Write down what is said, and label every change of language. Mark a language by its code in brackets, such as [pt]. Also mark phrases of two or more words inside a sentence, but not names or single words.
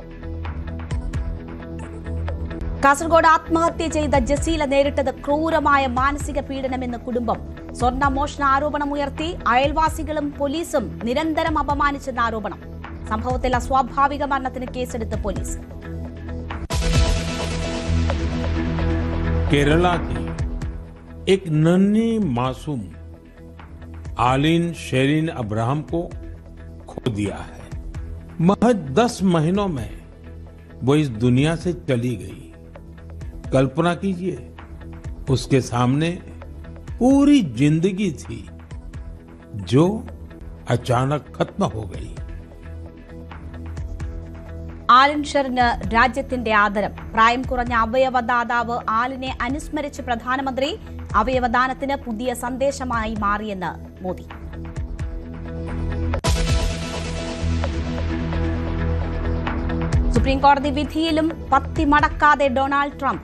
[ml] കാസർഗോഡ് ആത്മഹത്യ ചെയ്ത ജസീല നേരിട്ടത് ക്രൂരമായ മാനസിക പീഡനമെന്ന് കുടുംബം. സ്വർണ്ണ മോഷണ ആരോപണമുയർത്തി അയൽവാസികളും പോലീസും നിരന്തരം അപമാനിച്ചെന്ന ആരോപണം. സംഭവത്തിൽ അസ്വാഭാവിക മരണത്തിന് കേസെടുത്ത് പോലീസ്. [hi] केरला की एक नन्ही मासूम आलिन शेरिन अब्राहम को खो दिया है. महज 10 महीनों में वो इस दुनिया से चली गई. कल्पना कीजिए, उसके सामने पूरी जिंदगी थी जो अचानक खत्म हो गई. [ml] ആലിൻ ഷെറിന് രാജ്യത്തിന്റെ ആദരം. പ്രായം കുറഞ്ഞ അവയവദാതാവ് ആലിനെ അനുസ്മരിച്ച് പ്രധാനമന്ത്രി. അവയവദാനത്തിന് പുതിയ സന്ദേശമായി മാറിയെന്ന് മോദി. സുപ്രീംകോടതി വിധിയിലും പത്തി മടക്കാതെ ഡൊണാൾഡ് ട്രംപ്.